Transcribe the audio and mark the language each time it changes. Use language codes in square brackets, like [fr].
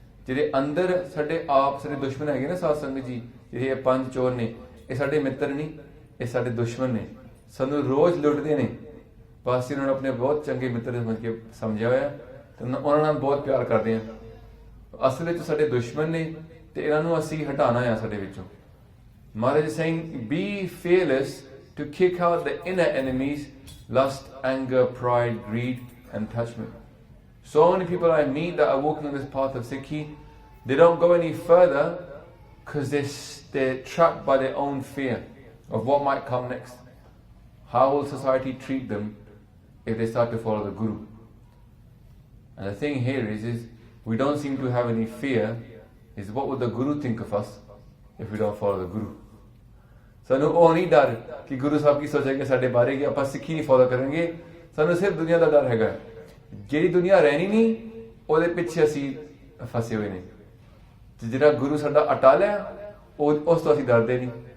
[pa] ਜਿਹੜੇ ਅੰਦਰ ਸਾਡੇ ਆਪ ਸਾਡੇ ਦੁਸ਼ਮਣ ਹੈਗੇ ਨਾ ਸਾਧ ਸੰਗਤ ਜੀ, ਜਿਹੜੇ ਇਹ ਪੰਜ ਚੋਰ ਨੇ, ਇਹ ਸਾਡੇ ਮਿੱਤਰ ਨਹੀਂ, ਇਹ ਸਾਡੇ ਦੁਸ਼ਮਣ ਨੇ, ਸਾਨੂੰ ਰੋਜ਼ ਲੁੱਟਦੇ ਨੇ। ਬਸ ਇਹਨਾਂ ਨੂੰ ਆਪਣੇ ਬਹੁਤ ਚੰਗੇ ਮਿੱਤਰ ਸਮਝ ਕੇ ਸਮਝਿਆ ਹੋਇਆ ਤੇ ਉਹਨਾਂ ਨਾਲ ਬਹੁਤ ਪਿਆਰ ਕਰਦੇ ਆ। ਅਸਲ ਵਿੱਚ ਸਾਡੇ ਦੁਸ਼ਮਣ ਨੇ ਤੇ ਇਹਨਾਂ ਨੂੰ ਅਸੀਂ ਹਟਾਉਣਾ ਆ ਸਾਡੇ ਵਿੱਚੋਂ। [en] Maharaj is saying, be fearless to kick out the inner enemies, lust, anger, pride, greed and attachment. So many people I meet that are walking on this path of Sikhi, they don't go any further because they're trapped by their own fear of what might come next. How will society treat them if they start to follow the Guru? And the thing here is we don't seem to have any fear, is what would the Guru think of us if we don't follow the Guru? [pa] ਸਾਨੂੰ ਉਹ ਨਹੀਂ ਡਰ ਕਿ ਗੁਰੂ ਸਾਹਿਬ ਕੀ ਸੋਚेंगे ਸਾਡੇ ਬਾਰੇ ਕਿ ਆਪਾਂ ਸਿੱਖੀ ਨਹੀਂ ਫੋਲੋ ਕਰਾਂਗੇ। ਸਾਨੂੰ ਸਿਰਫ ਦੁਨੀਆ ਦਾ ਡਰ ਹੈਗਾ। ਜਿਹੜੀ ਦੁਨੀਆ ਰਹਿਣੀ ਨਹੀਂ ਉਹਦੇ ਪਿੱਛੇ ਅਸੀਂ ਫਸੇ ਹੋਏ ਨੇ, ਤੇ ਜਿਹੜਾ ਗੁਰੂ ਸਾਡਾ ਅਟਲ ਹੈ ਉਸ ਤੋਂ ਅਸੀਂ ਡਰਦੇ ਨਹੀਂ।